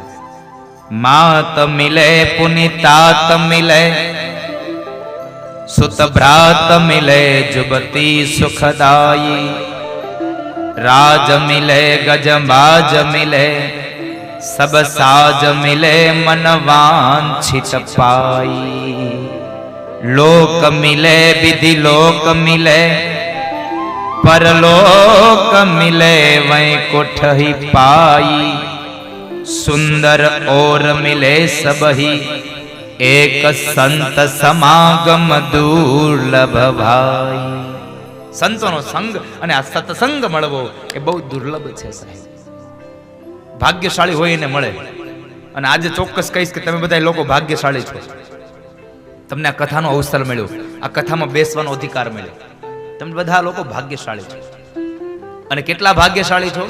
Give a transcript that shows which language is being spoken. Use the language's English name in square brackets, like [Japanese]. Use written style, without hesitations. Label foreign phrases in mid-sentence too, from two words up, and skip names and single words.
[Awadhi] मात मिले पुनितात मिले, सुत भ्रात मिले जुबती सुखदायी, राज मिले गजबाज मिले, सब साज मिले मन वांछित पाई. लोक मिले विधि लोक मिले, परलोक मिले वैकुंठ ही पाई. सुंदर और मिले सबही, एक संत समागम दुर्लभ भाई. [Gujarati] સંતોનો સંગ અને આ સત્સંગ મળવો એ બહુ દુર્લભ છે સાહેબ. ભાગ્યશાળી હોય એને મળે. અને આજે ચોક્કસ કહીશ કે તમે બધા લોકો ભાગ્યશાળી છો. તમને આ કથાનો અવસર મળ્યો, આ કથામાં બેસવાનો અધિકાર મળ્યો. તમે બધા લોકો ભાગ્યશાળી છો. અને કેટલા ભાગ્યશાળી છો?